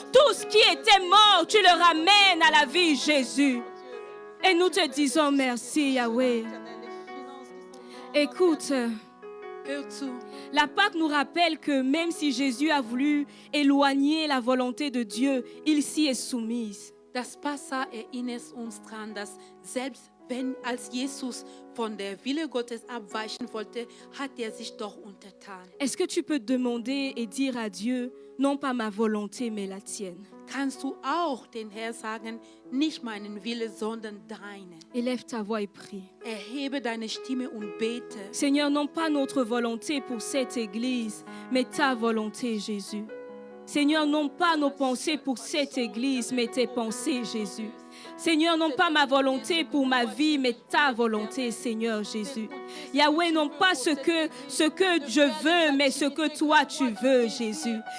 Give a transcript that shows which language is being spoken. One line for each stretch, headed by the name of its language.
French: Tout ce qui était mort, tu le ramènes à la vie, Jésus. Et nous te disons merci, Yahweh. Écoute,
German: Hör zu.
French: la Pâque nous rappelle que même si Jésus a voulu éloigner la volonté de Dieu, il s'y est soumis.
German: Das Passa erinnert uns daran, dass selbst wenn als Jesus von der Wille Gottes abweichen wollte, hat er sich doch untertan.
French: Est-ce que tu peux demander et dire à Dieu, non pas ma volonté, mais la tienne?
German: Kannst du auch den Herrn sagen, nicht meinen Wille, sondern deine.
French: Élève ta voix et prie.
German: Erhebe deine Stimme und bete.
French: Seigneur, non pas notre volonté pour cette église, mais ta volonté, Jésus. Seigneur, non pas nos pensées pour cette église, mais tes pensées, Jésus. Seigneur, non pas ma volonté pour ma vie, mais ta volonté, Seigneur Jésus. Yahweh, non pas ce que je veux, mais ce que toi tu veux, Jésus.